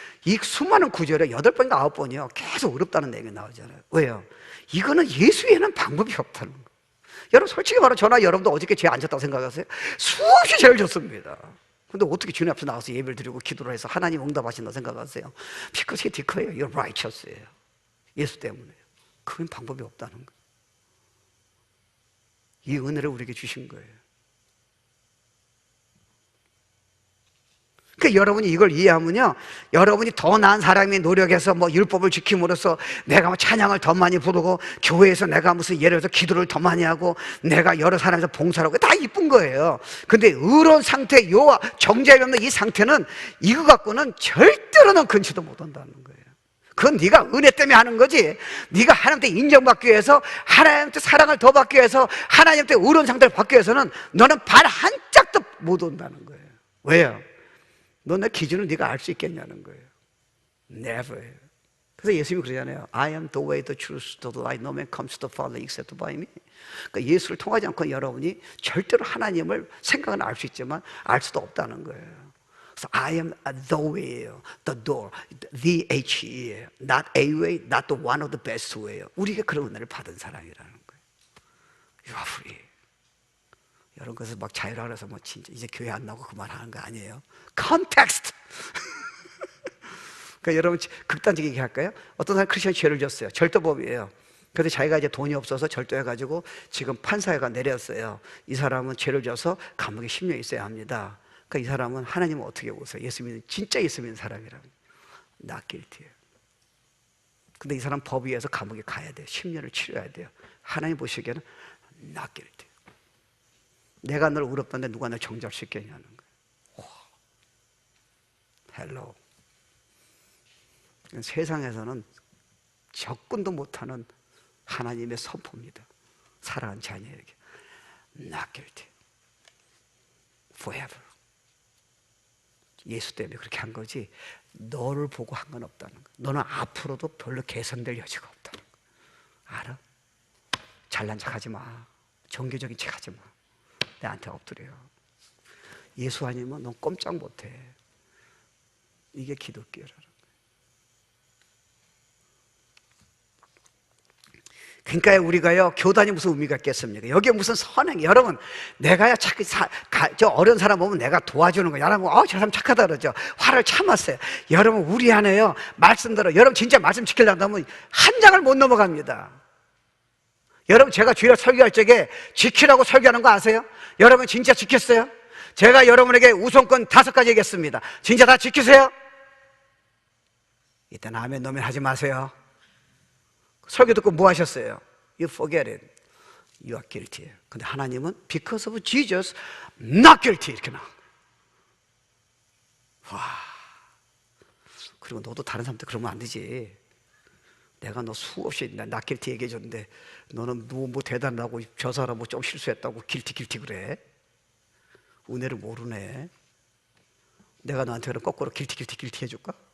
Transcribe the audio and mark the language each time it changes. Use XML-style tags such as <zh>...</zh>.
<ko>이 수많은 구절에 8번인가 9번이요 계속 어렵다는 내용이 나오잖아요. 왜요? 이거는 예수 외에는 방법이 없다는 거예요. 여러분 솔직히 말하면 저나 여러분도 어저께 죄 안 졌다고 생각하세요? 수없이 죄를 졌습니다. 근데 어떻게 주님 앞에 나가서 예배를 드리고 기도를 해서 하나님 응답하신다고 생각하세요?</ko> <en>Because He declared you're righteous예요.</en> <ko>예수 때문에. 그건 방법이 없다는 거예요. 이 은혜를 우리에게 주신 거예요. 그러니까 여러분이 이걸 이해하면요, 여러분이 더 나은 사람이 노력해서 뭐 율법을 지킴으로써 내가 뭐 찬양을 더 많이 부르고 교회에서 내가 무슨 예를 들어서 기도를 더 많이 하고 내가 여러 사람에서 봉사를 하고 다 이쁜 거예요. 근데 의로운 상태, 요 정죄함이 없는 이 상태는 이거 갖고는 절대로는 근처도 못 온다는 거예요. 그건 네가 은혜 때문에 하는 거지. 네가 하나님한테 인정받기 위해서, 하나님한테 사랑을 더 받기 위해서, 하나님한테 의로운 상태를 받기 위해서는 너는 발 한 짝도 못 온다는 거예요. 왜요? 너 내 기준을 네가 알 수 있겠냐는 거예요.</ko> <en>Never.</en> <ko>그래서 예수님이 그러잖아요.</ko> <en>I am the way, the truth, the life. No man comes to the Father except by me.</en> <ko>그러니까 예수를 통하지 않고 여러분이 절대로 하나님을 생각은 알 수 있지만 알 수도 없다는 거예요. 그래서</ko> <en>I am the way예요. The door. The H예요. Not a way, not the one of the best way예요.</en> <ko>우리가 그런 은혜를 받은 사람이라는 거예요.</ko> <en>You are free.</en> <ko>여러분 그래서 막 자유라 그래서 뭐 진짜 이제 교회 안 나오고 그만하는 거 아니에요. 컨텍스트. 그러니까 여러분 극단적이게 얘기할까요? 어떤 사람이 크리스천이 죄를 졌어요. 절도범이에요. 그런데 자기가 이제 돈이 없어서 절도해가지고 지금 판사회가 내렸어요. 이 사람은 죄를 져서 감옥에 10년 있어야 합니다. 그러니까 이 사람은 하나님은 어떻게 보세요? 예수 믿는, 진짜 예수 믿는 사람이라면</ko> <en>not guilty</en> <ko>예요. 근데 이 사람 법 위에서 감옥에 가야 돼요. 10년을 치러야 돼요. 하나님 보시기에는</ko> <en>not guilty.</en> <ko>내가 널 의롭다는데 누가 널 정죄할 수 있겠냐는 거예요.</ko> <en>헬로.</en> <ko>세상에서는 접근도 못하는 하나님의 선포입니다. 사랑하는 자녀에게</ko> <en>not guilty forever.</en> <ko>예수 때문에 그렇게 한 거지 너를 보고 한 건 없다는 거야. 너는 앞으로도 별로 개선될 여지가 없다는 거야. 알아? 잘난 척하지 마. 정교적인 척하지 마. 나한테 엎드려. 예수 아니면 넌 꼼짝 못해. 이게 기독교라는 거예요. 그러니까 우리가요, 교단이 무슨 의미가 있겠습니까? 여기에 무슨 선행, 여러분, 내가요, 자꾸 저 어려운 사람 보면 내가 도와주는 거야. 여러분, 저 사람 착하다 그러죠. 화를 참았어요. 여러분, 우리 안에요, 말씀대로, 여러분 진짜 말씀 지키려고 하면 한 장을 못 넘어갑니다. 여러분, 제가 주일날 설교할 적에 지키라고 설교하는 거 아세요? 여러분, 진짜 지켰어요? 제가 여러분에게 우선권 5가지 얘기했습니다. 진짜 다 지키세요? 이따 아멘 노멘 하지 마세요. 설교 듣고 뭐 하셨어요?</ko> <en>You forget it. You are guilty.</en> <ko>근데 하나님은</ko> <en>because of Jesus, not guilty.</en> <ko>이렇게 나와. 와. 그리고 너도 다른 사람한테 그러면 안 되지. 내가 너 수없이</ko> <en>not guilty</en> <ko>얘기해 줬는데 너는 뭐 대단하고 저 사람 뭐 좀 실수했다고 guilty 그래. 은혜를 모르네. 내가 너한테 그럼 거꾸로 guilty 해줄까?</ko>